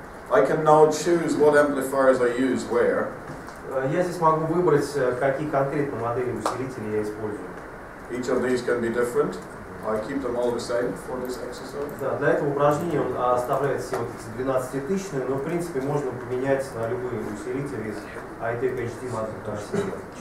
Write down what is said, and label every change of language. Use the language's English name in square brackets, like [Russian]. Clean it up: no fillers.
[English] I can now choose what amplifiers I use where. [Russian] Я здесь могу выбрать, какие конкретно модели усилителей я использую. [English] Each of these can be different. I keep them all the same for this exercise. [Russian] Да, для этого упражнения он оставляет все вот эти 12-тысячные, но в принципе можно поменять на любые усилители из iTech HD модели.